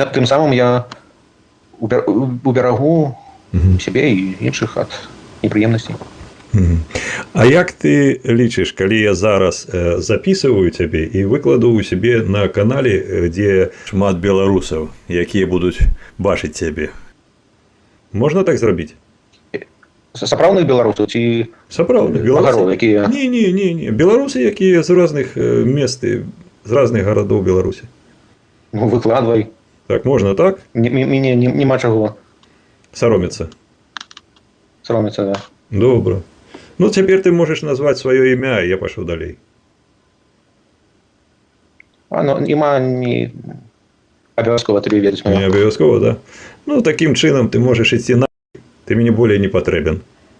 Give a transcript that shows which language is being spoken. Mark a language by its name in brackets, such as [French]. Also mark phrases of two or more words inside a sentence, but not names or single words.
[Ukrainian] тим самим я уберегу себе і інших від неприємностей. Мгм. А як ти лічиш, коли я зараз записую тебе і викладу у себе на каналі, де [Belarusian] Шмат білорусів, які будуть бачити тебе. можна так зробити? Сапраўдных беларусаў ці Сапраўдных магароў, якія [Ukrainian] Ні. Білоруси, які з різних міст, з різних городів Білорусі. [Belarusian] ну, выкладвай. [Ukrainian] Так, можна так? [Belarusian] Мяне нема чаго [Ukrainian] Соромиться. [Belarusian] саромецца, да. [Ukrainian] Добре. Ну, тепер ти можеш назвати своє ім'я, і я пішов далі. [Belarusian] А, ну, нема не абавязкова тобі ведаць Не моё. [Ukrainian] обов'язково, так? Да? Ну, таким чином ти можеш йти на. Ти мені більше не потрібен.